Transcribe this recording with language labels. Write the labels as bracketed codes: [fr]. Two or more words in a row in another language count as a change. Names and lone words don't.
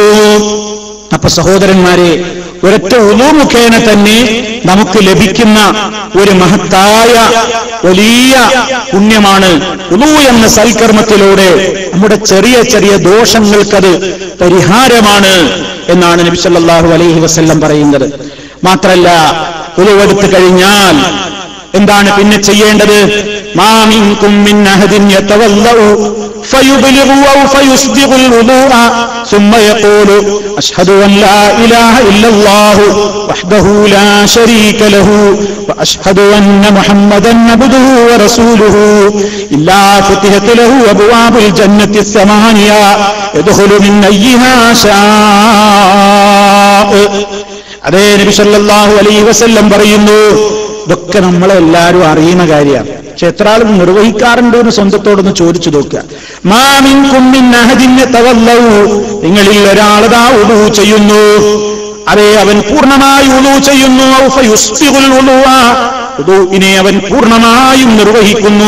[ml] അപ്പൊ സഹോദരന്മാരെ, ഒരൊറ്റ വുദൂ മുഖേന തന്നെ നമുക്ക് ലഭിക്കുന്ന ഒരു മഹത്തായ വലിയ പുണ്യമാണ് വുദൂ എന്ന സൽക്കർമ്മത്തിലൂടെ നമ്മുടെ ചെറിയ ദോഷങ്ങൾക്കത് പരിഹാരമാണ് എന്നാണ് നബി [ar] صلى الله عليه وسلم [ml] പറയുന്നത്. മാത്രല്ല, വുദൂ എടുത്തു കഴിഞ്ഞാൽ എന്താണ് പിന്നെ ചെയ്യേണ്ടത്? [ar] ما منكم من أحد يتوضأ فيبلغ أو فيسبغ الوضوء ثم يقول أشهد أن لا إله إلا الله وحده لا شريك له وأشهد أن محمدا عبده ورسوله إلا فتحت له أبواب الجنة الثمانية يدخل من أيها شاء. [ml] അതേ നബി [ar] صلى الله عليه وسلم [ml] പറയുന്നു, ഇതൊക്കെ നമ്മളെല്ലാവരും അറിയുന്ന കാര്യമാണ്. പക്ഷെ എത്ര ആളും നിർവഹിക്കാറുണ്ട് എന്ന് സ്വന്തത്തോടൊന്ന് ചോദിച്ചു നോക്കുക. [ar] ما منكم من أحد يتوضأ, [ml] നിങ്ങളിൽ ഒരാളതാ വുദൂ ചെയ്യുന്നു, അതേ അവൻ പൂർണ്ണമായി വുദൂ ചെയ്യുന്നു, [ar] أو فيسبغ الوضوء, [ml] വുദൂഇനെ അവൻ പൂർണ്ണമായും നിർവഹിക്കുന്നു.